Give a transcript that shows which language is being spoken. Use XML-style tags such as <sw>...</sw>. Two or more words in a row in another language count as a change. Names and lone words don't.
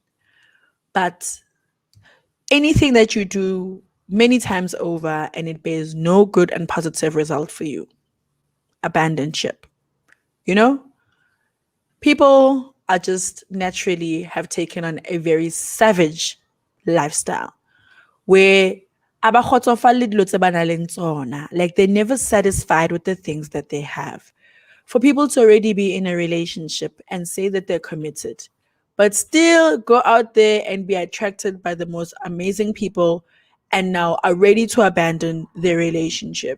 <en>But anything that you do many times over and it bears no good and positive result for you, abandon ship. You know? People are just naturally have taken on a very savage lifestyle where</en> <tn>abakgotsofale dilo tse ba nang le tsona.</tn> <en>Like they're never satisfied with the things that they have. For people to already be in a relationship and say that they're committed, but still go out there and be attracted by the most amazing people and now are ready to abandon their relationship.</en>